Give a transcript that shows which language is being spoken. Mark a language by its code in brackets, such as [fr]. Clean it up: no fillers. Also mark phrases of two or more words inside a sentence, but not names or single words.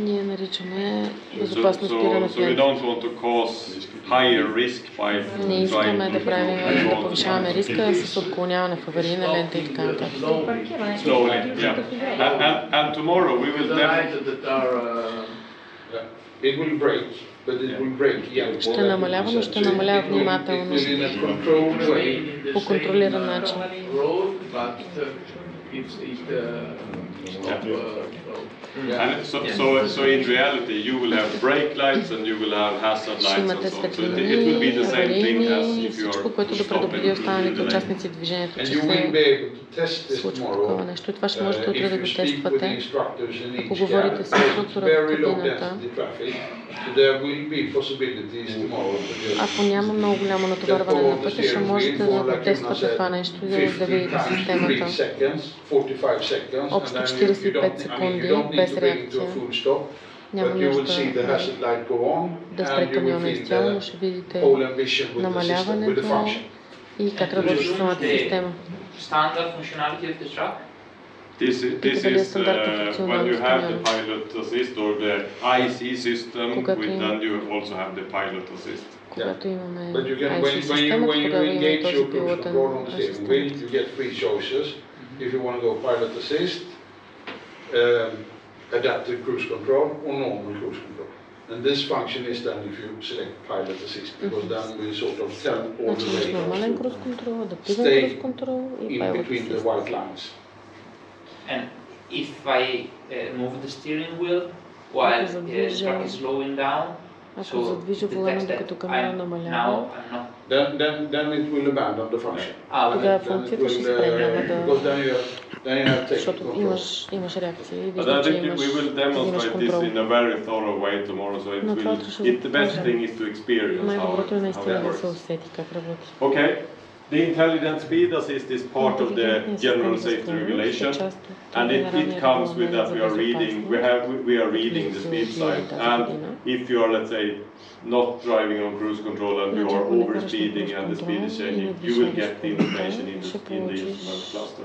[en] So we don't want to cause higher risk by trying to slowly. Yeah. And tomorrow we will it will break, but it will break gently. [bg] Ще намалява, но ще намалява внимателно по контролиран начин. [en] And so in reality, you will have brake lights and you will have hazard lights and so on. So it will be the same thing as if you are stopping in the lane. And you will be able to test this tomorrow if you speak with the instructors in each cab. It's very low density traffic, so there will be possibilities tomorrow. [bg] Ако няма много голямо натоварване на пътя, ще можете да тествате това нещо и да видите системата. Общо 45 секунди без реакция. Няма нужда да спре камиона изцяло, но ще видите намаляването и как работи самата система. [en] Standard functionality of the truck? This is when you have the pilot assist or the IC system, then you also have the pilot assist. [bg] Когато имаме [en] But you can, when you engage your cruise control on the steering wheel, you get three choices. If you want to go pilot assist, adaptive cruise control, or normal cruise control. And this function is done if you select pilot assist, because then we sort of tell all the way stay in between the white lines. And if I move the steering wheel while the truck is slowing down, so detects that now I'm not. Then it will abandon the function. [bg] Тогава функцията ще спре, няма да... Защото имаш реакция и [en] But I think we will demonstrate this in a very thorough way tomorrow, so the best thing is to experience how it works. Okay. The intelligent speed assist is part of the general safety regulation, and it comes with that we are reading the speed sign, and if you are, let's say, not driving on cruise control and you are over speeding and the speed is changing, you will get the information in the instrument cluster.